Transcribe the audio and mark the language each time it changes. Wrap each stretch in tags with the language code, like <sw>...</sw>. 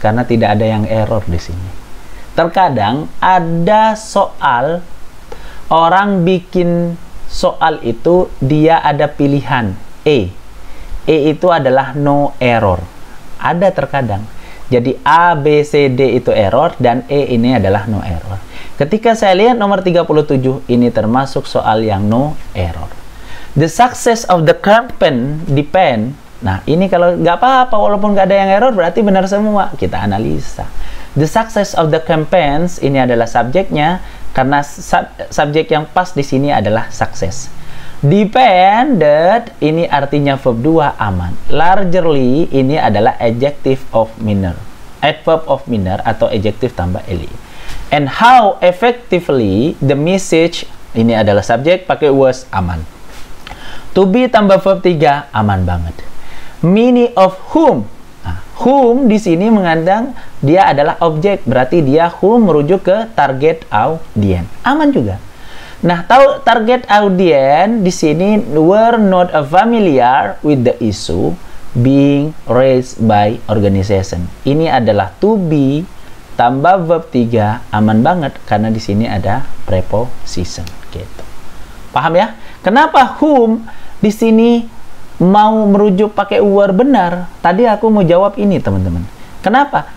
<id>Karena tidak ada yang error di sini. Terkadang ada soal orang bikin soal itu dia ada pilihan E itu adalah no error, ada terkadang. Jadi A, B, C, D itu error dan E ini adalah no error. Ketika saya lihat nomor 37 ini termasuk soal yang no error.</id> <en>The success of the campaign depend.</en> <id>Nah ini kalau nggak apa-apa walaupun nggak ada yang error berarti benar semua. Kita analisa.</id> <en>The success of the campaigns</en> <id>ini adalah subjeknya, karena subjek yang pas di sini adalah sukses. Depended ini artinya verb 2 aman. Largely ini adalah adjective of manner. Adverb of manner atau adjective tambah li.</id> <en>And how effectively the message</en> <id>ini adalah subjek pakai was aman. To be tambah verb 3 aman banget.</id> <en>Many of whom.</en> <id>Nah, whom di sini mengandung dia adalah objek, berarti dia whom merujuk ke target audience. Aman juga. Nah, tahu</id> <en>target audience</en> <id>di sini</id> <en>were not familiar with the issue being raised by organization.</en> <id>Ini adalah to be tambah verb 3 aman banget karena di sini ada preposition gitu. Paham ya? Kenapa whom di sini mau merujuk pakai were benar? Tadi aku mau jawab ini, teman-teman. Kenapa?</id>